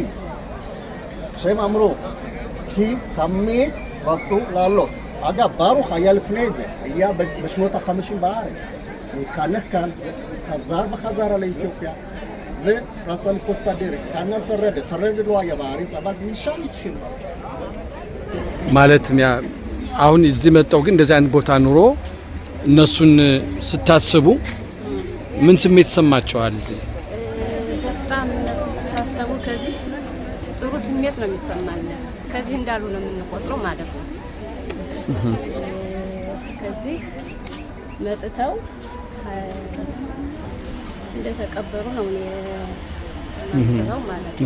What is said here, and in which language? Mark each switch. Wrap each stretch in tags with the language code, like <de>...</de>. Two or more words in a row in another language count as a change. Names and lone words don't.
<he>שהם אמרו, כי תמיד רצו לעלות. אגב, ברוך היה לפני זה, היה בשנות ה-50 בארץ. הוא התחנך כאן, חזר בחזרה לאתיופיה, ורצה לפרוץ את הדרך. כאן פרדת לא היה בארץ, אבל משם התחיל.</he> <am>ማለት አሁን እዚህ መጣው ግን እንደዚህ አይነት ቦታ ኑሮ እነሱን ስታስቡ ምን ስሜት ሰማቸዋል እዚህ በጣም እነሱ ስታስቡ ከዚህ ጥሩ ስሜት ነው የሚሰማኝ ከዚህ እንዳሉ ነው የምንቆጥረው ማለት ነው ከዚህ መጥተው እንደተቀበሩ ነው የማስበው ማለት ነው</am>